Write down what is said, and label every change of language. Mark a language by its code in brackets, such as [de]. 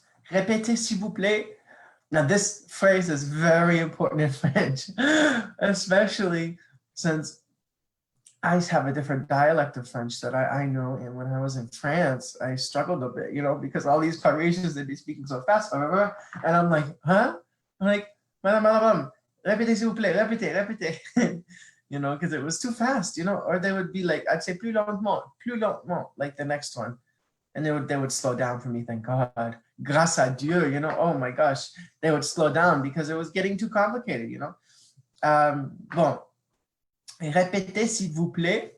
[fr] Répétez s'il vous plaît. [en] Now, this phrase is very important in French, especially since I have a different dialect of French that I know. And when I was in France, I struggled a bit, you know, because all these Parisians, they'd be speaking so fast, and I'm like, huh? I'm like, [fr] madame, répétez s'il vous plaît, répétez. [en] You know, because it was too fast, you know, or they would be like, I'd say [fr] plus lentement, [en] like the next one. And they would slow down for me, thank God. [fr] Grâce à Dieu, [en] you know, oh my gosh, they would slow down because it was getting too complicated, you know. [fr] Bon, répétez s'il vous plaît.